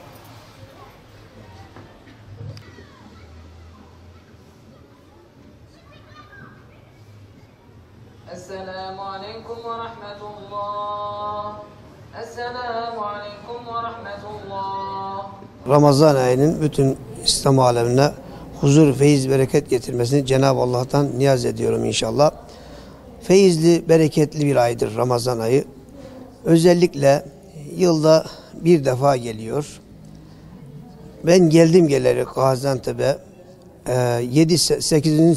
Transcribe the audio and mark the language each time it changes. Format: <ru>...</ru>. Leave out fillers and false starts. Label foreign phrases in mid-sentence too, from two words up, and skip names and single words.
<ar>السلام عليكم ورحمة الله. السلام عليكم ورحمة الله.</ar> <tr>Ramazan ayının bütün İslam alemine huzur, feyiz, bereket getirmesini Cenab-ı Allah'tan niyaz ediyorum inşallah. Feyizli, bereketli bir aydır Ramazan ayı. Özellikle yılda bir defa geliyor. Ben geldim geleli Gaziantep'e 8.</tr>